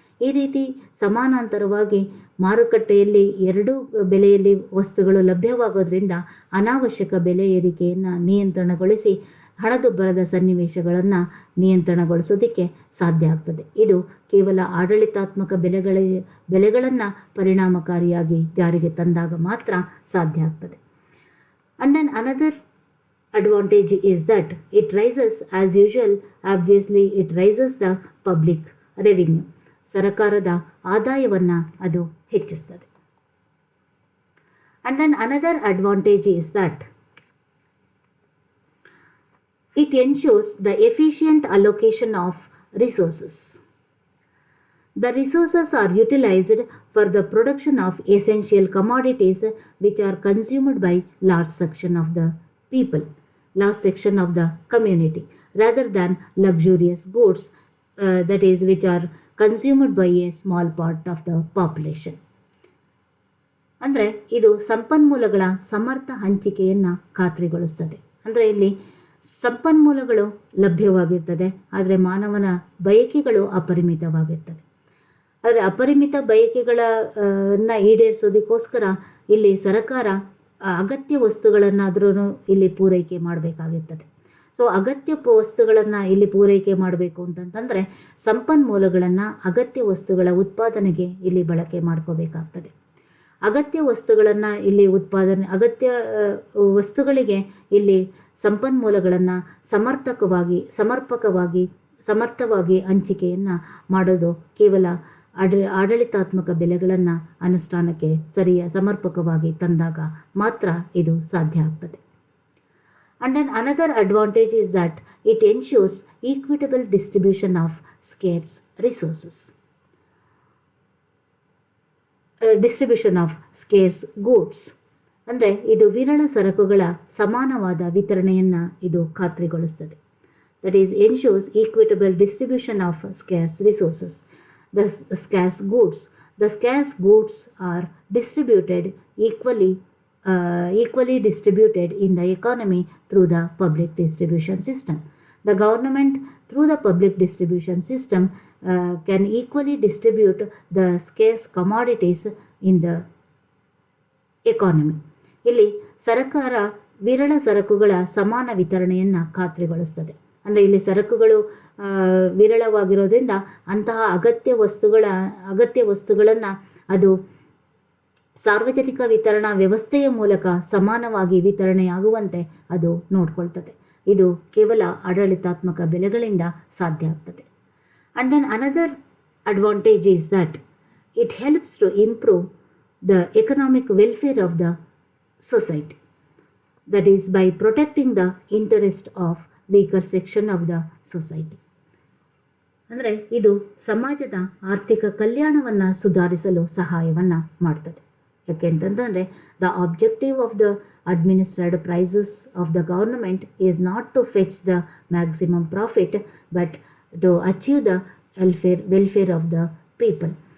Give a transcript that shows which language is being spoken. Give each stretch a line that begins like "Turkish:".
Kannada: ಈ ರೀತಿ ಸಮಾನಾಂತರವಾಗಿ ಮಾರುಕಟ್ಟೆಯಲ್ಲಿ ಎರಡೂ ಬೆಲೆಯಲ್ಲಿ ವಸ್ತುಗಳು ಲಭ್ಯವಾಗೋದ್ರಿಂದ ಅನಾವಶ್ಯಕ ಬೆಲೆ ಏರಿಕೆಯನ್ನು ನಿಯಂತ್ರಣಗೊಳಿಸಿ ಹಣದುಬ್ಬರದ ಸನ್ನಿವೇಶಗಳನ್ನು ನಿಯಂತ್ರಣಗೊಳಿಸೋದಕ್ಕೆ ಸಾಧ್ಯ ಆಗ್ತದೆ. ಇದು ಕೇವಲ ಆಡಳಿತಾತ್ಮಕ ಬೆಲೆಗಳನ್ನು ಪರಿಣಾಮಕಾರಿಯಾಗಿ ಜಾರಿಗೆ ತಂದಾಗ ಮಾತ್ರ ಸಾಧ್ಯ ಆಗ್ತದೆ.
English: And then another advantage is that it raises, as usual, obviously it raises the public revenue.
Kannada: ಸರಕಾರದ ಆದಾಯವನ್ನು ಅದು ಹೆಚ್ಚಿಸ್ತದೆ.
English: And then another advantage is that it ensures the efficient allocation of resources. The resources are utilized for the production of essential commodities which are consumed by large section of the people, large section of the community, rather than luxurious goods that is which are consumed by a small part of the population.
Kannada: ಅಂದರೆ ಇದು ಸಂಪನ್ಮೂಲಗಳ ಸಮರ್ಥ ಹಂಚಿಕೆಯನ್ನು ಖಾತ್ರಿಗೊಳಿಸ್ತದೆ. ಅಂದರೆ ಇಲ್ಲಿ ಸಂಪನ್ಮೂಲಗಳು ಲಭ್ಯವಾಗಿರ್ತದೆ, ಆದರೆ ಮಾನವನ ಬಯಕೆಗಳು ಅಪರಿಮಿತವಾಗಿರ್ತದೆ. ಆದರೆ ಅಪರಿಮಿತ ಬಯಕೆಗಳನ್ನು ಈಡೇರಿಸೋದಕ್ಕೋಸ್ಕರ ಇಲ್ಲಿ ಸರ್ಕಾರ ಅಗತ್ಯ ವಸ್ತುಗಳನ್ನಾದ್ರೂ ಇಲ್ಲಿ ಪೂರೈಕೆ ಮಾಡಬೇಕಾಗಿರ್ತದೆ. ಸೊ ಅಗತ್ಯ ವಸ್ತುಗಳನ್ನು ಇಲ್ಲಿ ಪೂರೈಕೆ ಮಾಡಬೇಕು ಅಂತಂತಂದರೆ ಸಂಪನ್ಮೂಲಗಳನ್ನು ಅಗತ್ಯ ವಸ್ತುಗಳ ಉತ್ಪಾದನೆಗೆ ಇಲ್ಲಿ ಬಳಕೆ ಮಾಡ್ಕೋಬೇಕಾಗ್ತದೆ. ಅಗತ್ಯ ವಸ್ತುಗಳನ್ನು ಇಲ್ಲಿ ಅಗತ್ಯ ವಸ್ತುಗಳಿಗೆ ಇಲ್ಲಿ ಸಂಪನ್ಮೂಲಗಳನ್ನು ಸಮರ್ಥವಾಗಿ ಹಂಚಿಕೆಯನ್ನು ಮಾಡೋದು ಕೇವಲ ಆಡಳಿತಾತ್ಮಕ ಬೆಲೆಗಳನ್ನು ಅನುಷ್ಠಾನಕ್ಕೆ ಸಮರ್ಪಕವಾಗಿ ತಂದಾಗ ಮಾತ್ರ ಇದು ಸಾಧ್ಯ ಆಗ್ತದೆ.
English: And then another advantage is that it ensures equitable distribution of scarce resources. Distribution of scarce goods
Kannada: ಅಂದರೆ ಇದು ವಿರಳ ಸರಕುಗಳ ಸಮಾನವಾದ ವಿತರಣೆಯನ್ನು ಇದು ಖಾತ್ರಿಗೊಳಿಸುತ್ತದೆ.
English: That is, ensures equitable distribution of scarce resources. The scarce goods. The scarce goods are distributed equally distributed in the economy through the public distribution system. The government, through the public distribution system, can equally distribute the scarce commodities in the economy.
Kannada: ಇಲ್ಲಿ ಸರ್ಕಾರ ವಿರಳ ಸರಕುಗಳ ಸಮಾನ ವಿತರಣೆಯನ್ನು ಖಾತ್ರಿಗೊಳಿಸ್ತದೆ. ಅಂದರೆ ಇಲ್ಲಿ ಸರಕುಗಳು ವಿರಳವಾಗಿರೋದ್ರಿಂದ ಅಂತಹ ಅಗತ್ಯ ವಸ್ತುಗಳನ್ನು ಅದು ಸಾರ್ವಜನಿಕ ವಿತರಣಾ ವ್ಯವಸ್ಥೆಯ ಮೂಲಕ ಸಮಾನವಾಗಿ ವಿತರಣೆಯಾಗುವಂತೆ ಅದು ನೋಡ್ಕೊಳ್ತದೆ. ಇದು ಕೇವಲ ಆಡಳಿತಾತ್ಮಕ ಬೆಲೆಗಳಿಂದ ಸಾಧ್ಯ ಆಗ್ತದೆ.
English: And then another advantage is that it helps to improve the economic welfare of the society. That is, by protecting the interest of weaker section of the society.
Kannada: ಅಂದರೆ ಇದು ಸಮಾಜದ ಆರ್ಥಿಕ ಕಲ್ಯಾಣವನ್ನು ಸುಧಾರಿಸಲು ಸಹಾಯವನ್ನು ಮಾಡ್ತದೆ. ಯಾಕೆಂತಂದರೆ
English: The objective of the administered prices of the government is not to fetch the maximum profit but to achieve the welfare of the people.